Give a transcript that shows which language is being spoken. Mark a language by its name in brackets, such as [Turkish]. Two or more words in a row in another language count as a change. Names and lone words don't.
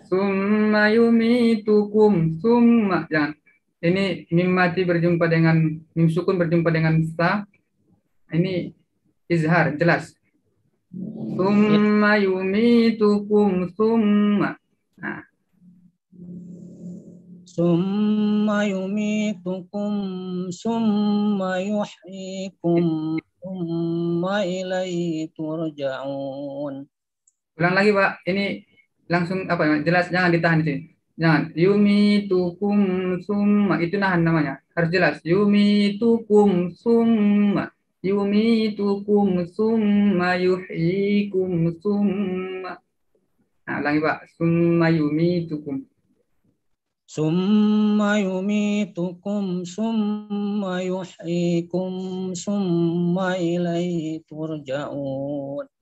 [Arabic] ثم يميتكم. ثم. [Indonesian] Jangan. Ini mim mati berjumpa dengan mim sukun berjumpa dengan sa. Ini izhar jelas. [Arabic] ثم يميتكم ثم. Nah. ثم يميتكم ثم يحييكم ثم إليه ترجعون. [Indonesian] Ulang lagi Pak. Ini langsung apa ya? Jelas, jangan ditahan di sini. Jangan. [Arabic] يميتكم ثم, [Indonesian] itu nahan namanya. Harus jelas. [Arabic] يميتكم ثم. يميتكم ثم يحييكم ثم. [Indonesian] Nah, ulangi Pak. [Arabic] ثم يميتكم. ثم يميتكم ثم يحييكم ثم إليه ترجعون.